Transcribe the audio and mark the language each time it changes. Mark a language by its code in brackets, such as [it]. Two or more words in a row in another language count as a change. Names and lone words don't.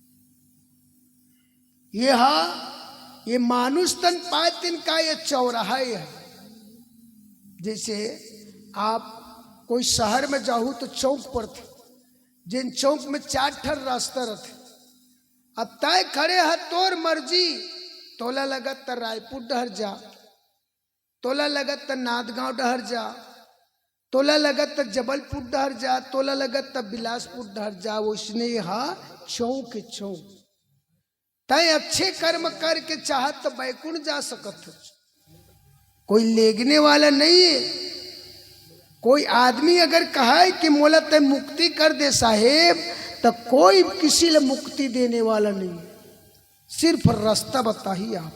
[hne] ये मानुष तन पाँच दिन का ये चौराहा है। जैसे आप कोई शहर में जाहू तो चौक पर थे, जिन चौक में 4 ठर रास्ता रहते। अब तय खड़े है तोर मर्जी, तोला लगत त रायपुर डहर जा, तोला लगत त नादगांव डहर जा, तोला लगत त जबलपुर डहर जा, तोला लगत त बिलासपुर डहर जा। उसने यहाँ चौक चौक तय अच्छे कर्म करके चाहत तो बैकुंठ जा सकत हो। कोई लेगने वाला नहीं है। कोई आदमी अगर कहा कि मोला तय मुक्ति कर दे साहेब, तो कोई किसी ले मुक्ति देने वाला नहीं, सिर्फ रास्ता बता ही आप।